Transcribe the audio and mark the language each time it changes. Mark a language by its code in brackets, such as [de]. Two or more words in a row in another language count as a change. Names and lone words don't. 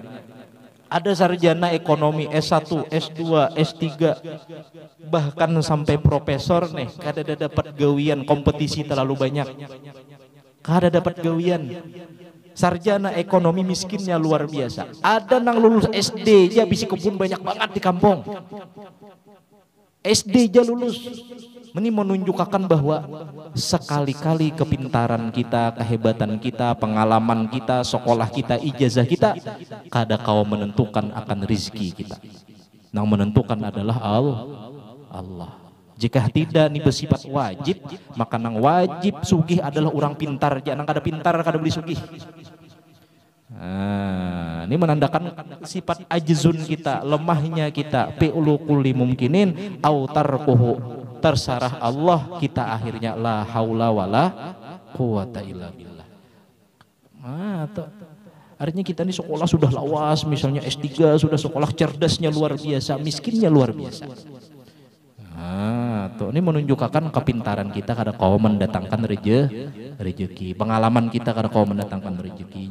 [bjn] Ada sarjana ekonomi S1, S2, S3, bahkan sampai profesor nih, kada dapat gawian, kompetisi terlalu banyak. Kada dapat gawian. [id] Sarjana ekonomi miskinnya luar biasa. [bjn] Ada nang lulus SD aja bisi kebun banyak banget di kampung. [id] SD aja lulus. Ini menunjukkan bahwa sekali-kali kepintaran kita, kehebatan kita, pengalaman kita, sekolah kita, ijazah kita, kada kau menentukan akan rizki kita. Yang menentukan adalah Allah. Jika tidak ini bersifat wajib, [bjn] maka nang wajib sugih adalah orang pintar. [id] Jangan kada pintar kada beli sugih. Nah, ini menandakan sifat ajzun kita, lemahnya kita. [ar] فعل كل ممكن أو تركه, [id] terserah Allah, kita akhirnya [ar] لا حول ولا قوة إلا بالله. [id] Artinya kita ini sekolah sudah lawas, misalnya S3 sudah sekolah, cerdasnya luar biasa, miskinnya luar biasa. Ini menunjukkan kepintaran kita kada kau mendatangkan rezeki, pengalaman kita kada kau mendatangkan rezeki.